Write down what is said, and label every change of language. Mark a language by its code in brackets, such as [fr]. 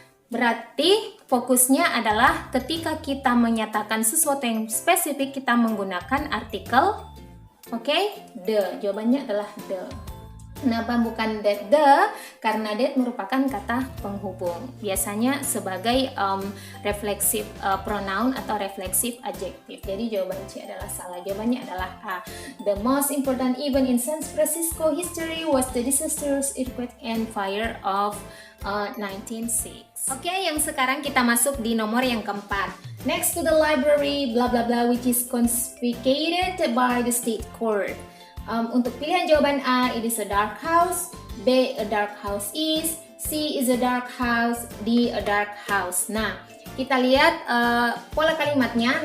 [id] Berarti fokusnya adalah ketika kita menyatakan sesuatu yang spesifik, kita menggunakan artikel, oke, the. Jawabannya adalah the. Kenapa bukan that the? Karena that merupakan kata penghubung. Biasanya sebagai refleksif pronoun atau refleksif adjektif. Jadi jawaban C adalah salah. Jawabannya adalah A. [en] The most important event in San Francisco history was the disastrous earthquake and fire of 1906. [id] Oke, yang sekarang kita masuk di nomor yang keempat. [en] Next to the library, bla bla bla, which is confiscated by the state court. [id] Untuk pilihan jawaban [en] A, it is a dark house. B, a dark house is. C is a dark house. D, a dark house. [id] Nah, kita lihat pola kalimatnya.